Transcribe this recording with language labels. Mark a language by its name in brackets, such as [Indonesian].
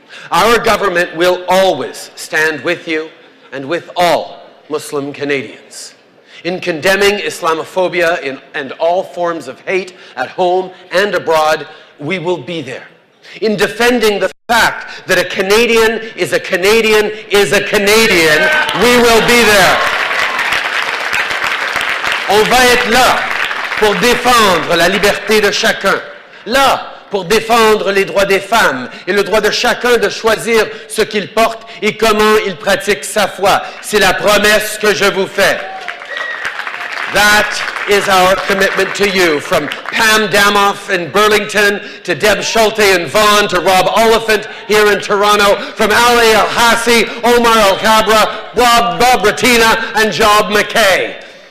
[English] Our government will always stand with you and with all Muslim Canadians in condemning Islamophobia and all forms of hate at home and abroad. We will be there. In defending the fact that a Canadian is a Canadian is a Canadian, we will be there. [French] On va être là pour défendre la liberté de chacun, là pour défendre les droits des femmes et le droit de chacun de choisir ce qu'il porte et comment il pratique sa foi. C'est la promesse que je vous fais. [English] That is our commitment to you, from Pam Damoff in Burlington to Deb Schulte in Vaughan to Rob Oliphant here in Toronto, from Ali El-Hassi, Omar El-Kabra, Bob Ratina and Job McKay.